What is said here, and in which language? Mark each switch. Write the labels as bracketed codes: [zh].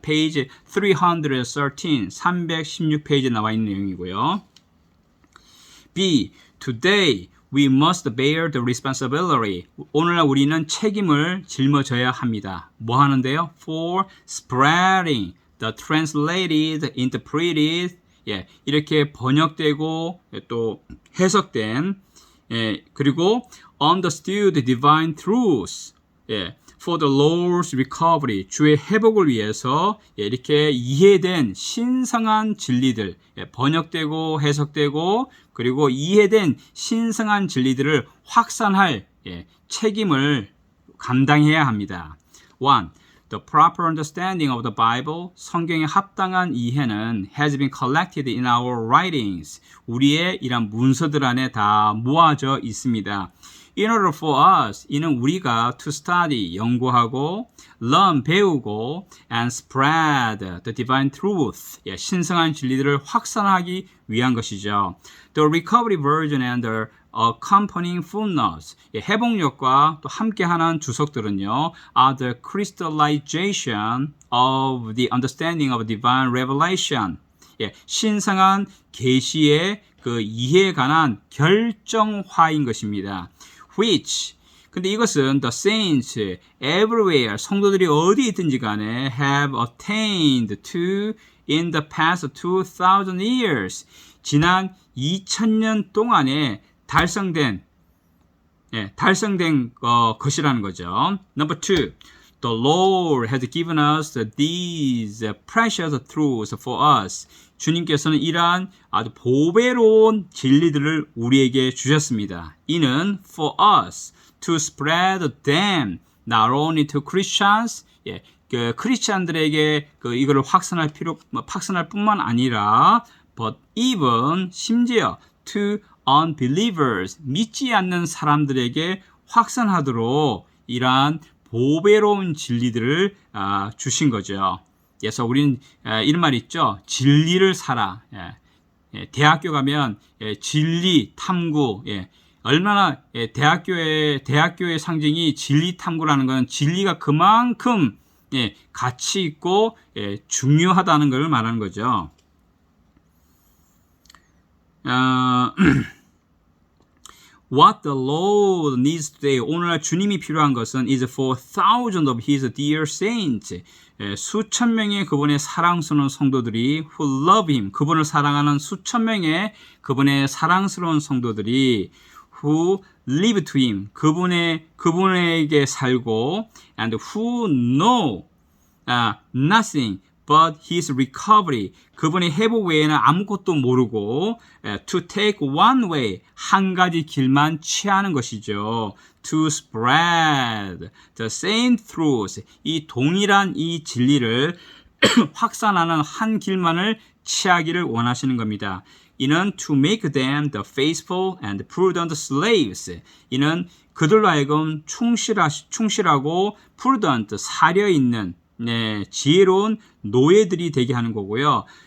[ko] 페이지 313 316페이지에 나와 있는 내용이고요. B. [en] Today we must bear the responsibility. [ko] 오늘날 우리는 책임을 짊어져야 합니다. 뭐 하는데요? [en] For spreading the translated, interpreted [ko] 예, 이렇게 번역되고 또 해석된 예, 그리고 [en] understood divine truths [ko] 예, [en] for the Lord's recovery [ko] 주의 회복을 위해서 예, 이렇게 이해된 신성한 진리들 예, 번역되고 해석되고 그리고 이해된 신성한 진리들을 확산할 예, 책임을 감당해야 합니다. 1. [en] The proper understanding of the Bible, [ko] 성경의 합당한 이해는 [en] has been collected in our writings. [ko] 우리의 이런 문서들 안에 다 모아져 있습니다. [en] In order for us, [ko] 이는 우리가 [en] to study, [ko] 연구하고, [en] learn, [ko] 배우고, [en] and spread the divine truth, [ko] 예, 신성한 진리들을 확산하기 위한 것이죠. [en] The recovery version and the accompanying footnotes, [ko] 예, 회복력과 또 함께하는 주석들은요, [en] are the crystallization of the understanding of divine revelation. [ko] 예, 신성한 계시의 그 이해에 관한 결정화인 것입니다. [en] Which [ko] 근데 이것은 [en] the saints everywhere [ko] 성도들이 어디 있든지 간에 [en] have attained to in the past 2000 years [ko] 지난 2000년 동안에 달성된 것이라는 거죠. [en] Number 2. The Lord has given us these precious truths for us. [ko] 주님께서는 이러한 아주 보배로운 진리들을 우리에게 주셨습니다. 이는 [en] for us to spread them not only to Christians, [ko] 예, 그 크리스찬들에게 그 이거를 확산할 뿐만 아니라 [en] but even [ko] 심지어 [en] to unbelievers [ko] 믿지 않는 사람들에게 확산하도록 이러한 보배로운 진리들을 주신 거죠. 그래서 우리는 이런 말 있죠. 진리를 살아. 대학교 가면 진리 탐구. 얼마나 대학교의 상징이 진리 탐구라는 건 진리가 그만큼 가치 있고 중요하다는 걸 말하는 거죠. [en] What the Lord needs today, [ko] 오늘날 주님이 필요한 것은 [en] is for thousands of His dear saints, [ko] 수천 명의 그분의 사랑스러운 성도들이 [en] who love Him, [ko] 그분을 사랑하는 수천 명의 그분의 사랑스러운 성도들이 [en] who live to Him, [ko] 그분에게 살고 [en] and who know nothing but His recovery, [ko] 그분의 회복 외에는 아무것도 모르고 [en] to take one way, [ko] 한 가지 길만 취하는 것이죠. [en] To spread the same truth, [ko] 이 동일한 이 진리를 확산하는 한 길만을 취하기를 원하시는 겁니다. 이는 [en] to make them the faithful and prudent slaves, [ko] 이는 그들로 하여금 충실하고 prudent, 사려 있는 지혜로운 노예들이 되게 하는 거고요.